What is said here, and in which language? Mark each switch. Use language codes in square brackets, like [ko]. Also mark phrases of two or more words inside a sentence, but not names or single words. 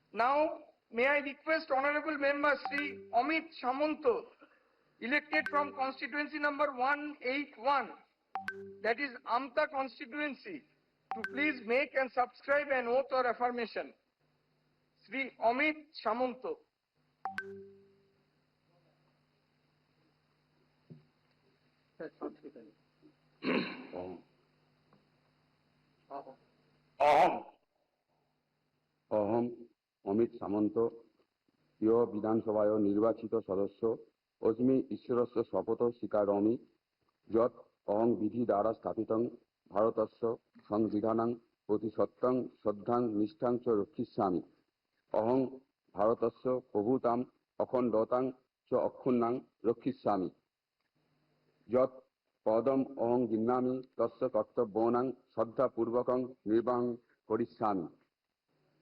[en] Now, may I request Honorable Member Sri Amit Samanto, elected from constituency number 181, that is Amta constituency, to please make and subscribe an oath or affirmation. Sri Amit Samanto. [sa] অহম অমিত সামন্ত ইয় বিধানসভায় নির্বাচিত সদস্য অস্মি ঈশ্বরস্য শপথ স্বীকারোমি যৎ অহং বিধি দ্বারা স্থাপিতং ভারতস্য সংবিধানাং প্রতি সত্যং শ্রদ্ধাং নিষ্ঠাং চ রক্ষিষ্যামি। অহং ভারতস্য প্রভুতাম অখণ্ডতাং চ অক্ষুণ্ণাং রক্ষিষ্যামি। যৎ পদম অহং গৃহ্ণামি তস্য কর্তব্যানাং শ্রদ্ধাপূর্বকং নির্বাহং করিষ্যামি।